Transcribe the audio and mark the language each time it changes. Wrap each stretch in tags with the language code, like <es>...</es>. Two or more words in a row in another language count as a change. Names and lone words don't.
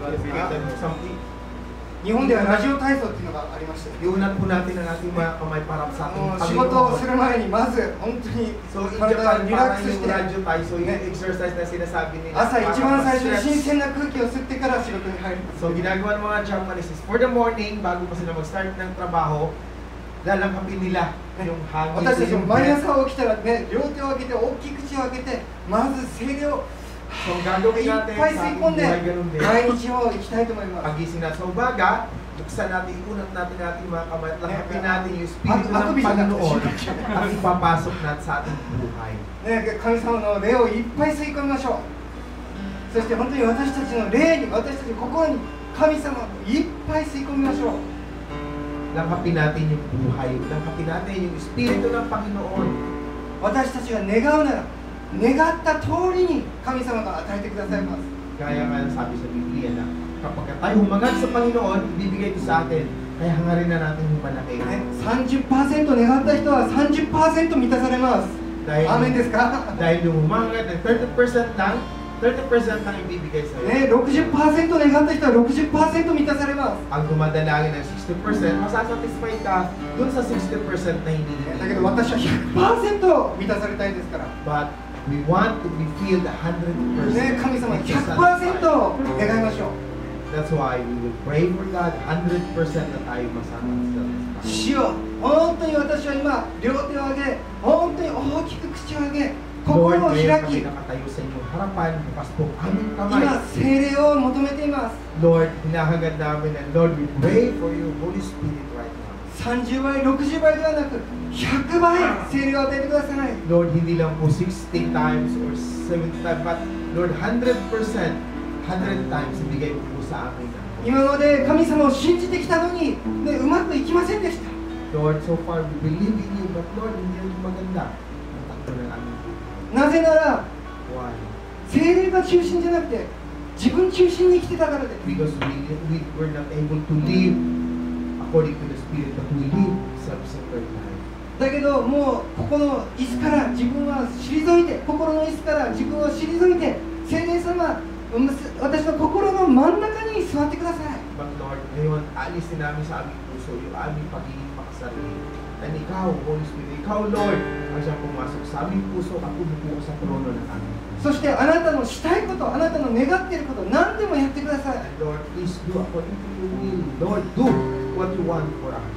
<ja>日本ではラジオ体操っていうのがありまして、</ja> <tl>Iunat po natin ang ating mga kamay para sa ating</tl> <ja>仕事をする前にまず本当に</ja> <en>So, in</en> <ja>体</ja> <en>Japan,</en> <ja>をリラッ</ja> <tl>parang</tl> <ja>クスし</ja> <tl>yung</tl> <ja>て、</ja> <tl>radyo tayo, so yung exercise na sinasabi nila.</tl> <ja>朝一番最初に</ja> <tl>para</tl> <ja>新</ja> <tl>ma-stretch.</tl> <ja>鮮な空気を吸ってから仕事に入ります。</ja> <en>So,</en> <tl>ginagawa ng mga</tl> <en>Japanese is for the morning,</en> <tl>bago pa sila mag-start ng trabaho, lalangkapin nila yung hangin.</tl> <ja>私たちも</ja> <tl>yung</tl> <ja>毎</ja> <en>breath.</en> <ja>朝起きたらね、両手を上げて、大きい口を開けて、まず精霊を</ja> <tl>So, ang gagawin</tl> <ja>いっ</ja> <tl>natin</tl> <ja>ぱい</ja> <tl>sa</tl> <ja>吸い</ja> <tl>ating</tl> <ja>込んで、</ja> <tl>buhay, ganun din.</tl> <ja>毎日を生きたいと思います。</ja> <tl>Pagising na sa umaga, buksan natin, iunat natin ating mga kamay at langkapin natin yung Ako Espiritu ng bisa na. Panginoon at ipapasok natin sa ating buhay.</tl> <ja>ね、神様の霊をいっぱい吸い込みましょう。そして本当に私たちの霊に、私たちの心に神様をいっぱい吸い込みましょう。</ja> <tl>Langkapin natin yung buhay, langkapin natin yung Espiritu ng Panginoon.</tl> <ja>私たちが願うなら、願った通りに神様が与えてくださいます。</ja> <tl>Gaya nga sabi sa Biblia na kapag tayo humangad sa Panginoon, ibibigay ito sa atin. Kaya hangarin na natin yung malaki.</tl> <ja>ね、30% 願った人は 30% 満たされます。</ja> <tl>Dahil,</tl> <ja>アーメンですか？</ja> <tl>dahil yung humangad ng 30% lang ibibigay sa iyo.</tl> <ja>ね、60% 願った人は 60% 満たされます。</ja> <tl>Ang dumadalangin ng 60%, masasatisfy ka dun sa 60% na</tl> <ja>ね、だけ</ja> <tl>hinihingi.</tl> <ja>ど私は 100% 満たされたいですから。</ja> <en>But We want to be filled 100%.</en> <ja>ね、神様 100% を願いましょう。</ja> <en>That's why we will pray for God 100%</en> <tl>na tayo masama sa</tl> <ja>主よ、本当に私は今、両手を上げ、本当に大きく口を上げ、心</ja> <en>Lord,</en> <ja>を開</ja> <tl>ngayon</tl> <ja>き、</ja> <tl>kami nakatayo sa inyong harapan, bukas po ang aming kamay.</tl> <ja>今、聖霊を求めています。</ja> <en>Lord,</en> <tl>hinahangad namin</tl> <en>and Lord, we pray for your Holy Spirit right now.</en> <ja>30 倍、60倍ではなく、100倍聖霊を与えてください。</ja> <tl>Lord, hindi lang po</tl> <en>60 times or 70 times, but Lord, 100%, 100 times</en> <tl>ibigay mo po sa amin.</tl> <ja>今まで神様を信じてきたのに、ね、うまくいきませんでした。</ja> <en>Lord, so far we believe in you, but Lord,</en> <tl>hindi rin maganda. Natakbo ng aming buhay.</tl> <ja>なぜなら、</ja> <en>Why?</en> <ja>聖霊が中心じゃなくて、自分中心に生きてたからです。</ja> <en>Because we were not able to live according to the Spirit, but we live self-centered life.</en> <ja>だけど、もうここの椅子から自分は退いて、心の椅子から自分を退いて、聖霊様、私の心の真ん中に座ってください。</ja> <en>But Lord,</en> <tl>ngayon, alisin namin sa aming puso yung aming pagiging makasarili. And ikaw,</tl> <en>Holy Spirit,</en> <tl>ikaw, Lord, ang siyang pumasok sa aming puso at umupo sa trono ng aming puso.</tl> <ja>そしてあなたのしたいこと、あなたの願っていること、何でもやってください。</ja> <en>And Lord, please do according to your will. Lord, do what you want for us.</en>